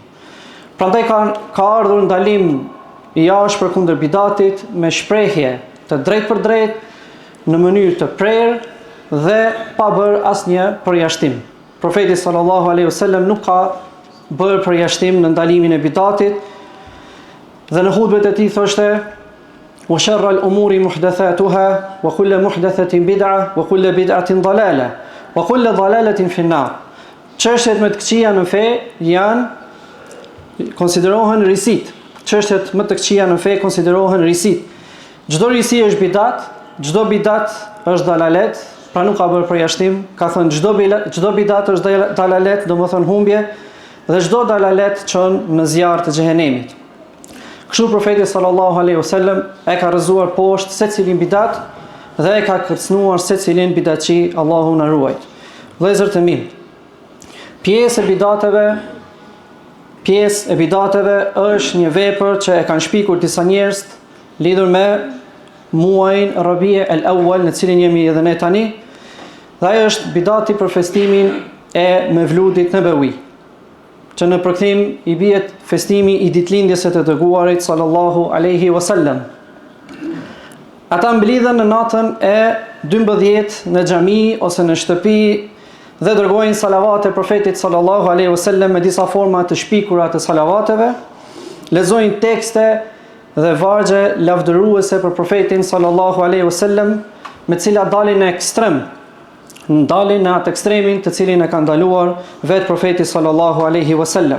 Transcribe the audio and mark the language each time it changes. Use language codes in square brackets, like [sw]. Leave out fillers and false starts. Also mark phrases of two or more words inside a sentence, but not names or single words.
[sq] Prandaj ka ardhur ndalim i jashtëm kundër bidatit me shprehje të drejtë për drejtë në mënyrë të prerë dhe pa bërë asnjë përjashtim. Profeti [ar] صلى الله عليه وسلم [sq] nuk ka bërë përjashtim në ndalimin e bidatit dhe në hutbet e tij thoshte: [ar] "وشر الأمور محدثاتها وكل محدثة بدعة وكل بدعة ضلالة وكل ضلالة في النار." [sq] Çështjet më të këqija në fe konsiderohen risit. Çështjet më të këqija në fe konsiderohen risit. Çdo risi është bidat, çdo bidat është dalalet, pra nuk ka bërë përjashtim, ka thënë çdo bidat është dalalet, domethënë humbje, dhe çdo dalalet çon në zjarr të xhehenemit. Kështu profeti [ar] صلى الله عليه وسلم [sq] e ka rrëzuar poshtë secilin bidat dhe e ka kërcënuar secilin bidatçi, Allahu na ruaj. Vëllezër të mi, pjesë e bidateve është një vepër që e kanë shpikur disa njerëz lidhur me muajin Rabi' al-Awwal, në cilin jemi edhe ne tani, dhe ai është bidati për festimin e Mevludit Nabawi, që në përkthim i bihet festimi i ditëlindjes së të dërguarit [ar] صلى الله عليه وسلم. [sq] Ata mblidhen në natën e 12 në xhami ose në shtëpi dhe dërgojnë salavate profetit [ar] صلى الله عليه وسلم [sq] me disa forma të shpikura të salavateve, lexojnë tekste dhe vargje lavdëruese për profetin [ar] صلى الله عليه وسلم, [sq] me të cilat dalin në ekstrem, ndalin në atë ekstremin të cilin e ka ndaluar vetë profeti sallallahu alaihi wasallam.